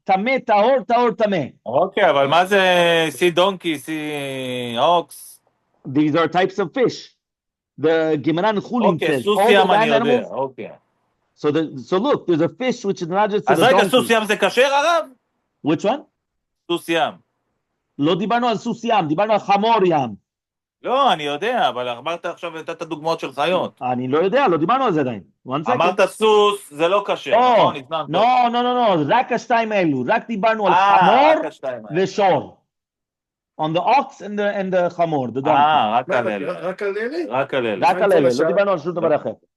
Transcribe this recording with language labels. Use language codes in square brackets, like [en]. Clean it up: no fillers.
[he] Tameh, tahor, tameh. [en] Okay, [he] אבל מה זה [en] sea donkey, sea ox? These are types of fish. The Gemara and Chulin says all the land animals. Okay. So look, there's a fish which is not just. [he] אז רגע, סוס ים זה כשר, הרב? [en] Which one? [he] סוס ים. לא דיברנו על סוס ים, דיברנו על חמור ים. לא, אני יודע, אבל אמרת עכשיו, נתת דוגמאות של חיות. אני לא יודע, לא דיברנו על זה עדיין. אמרת סוס, זה לא כשר, נכון? לא, רק השתיים האלו, רק דיברנו על חמור ושור. [en] On the ox and the חמור, the donkey. [he] רק על אלה? רק על אלה, לא דיברנו על שום דבר אחר.